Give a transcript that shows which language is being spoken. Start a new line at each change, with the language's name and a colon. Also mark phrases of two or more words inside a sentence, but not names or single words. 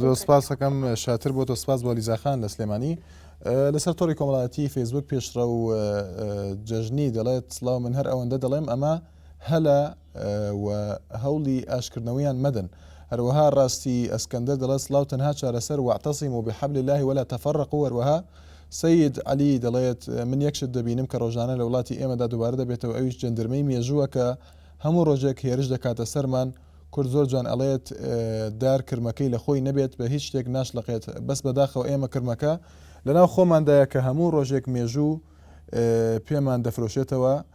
Central Kurdish: زۆر سپاس دەکەم شاتر بۆ تۆ سپاس بۆ لیزاخان لە سلێمانی. لەسەر تۆڕی کۆمەڵایەتی فەیسبوک پێشڕە و جەژنی دەڵێت سڵاو من هەر ئەوەندە دەڵێم ئەمە هەلە و هەوڵی ئاشکردنەوەیان مەدەن. هەروەها ڕاستی ئەسکەندەر دەڵێت سڵاو تەنها چارەسەر
Arabic: واعتەسیموا بحەبل الله ولا تفرقوا.
Central Kurdish: وەروەها سید علی دەڵێت من یەکشت دەبینم کە ڕۆژانە لە وڵاتی ئێمەدا دووبارە دەبێتەوە ئەویش جەندرمەی مێژووە کە هەموو ڕۆژێک هێرش دەکاتە سەرمان. کورد زۆر جوان ئەڵێت دار کرمەکەی لە خۆی نەبێت بە هیچ شتێک ناشلەقێت بەس بەداخەوە ئێمە کرمەکە لەناو خۆماندایە کە هەموو ڕۆژێک مێژوو پێمان دەفرۆشێتەوە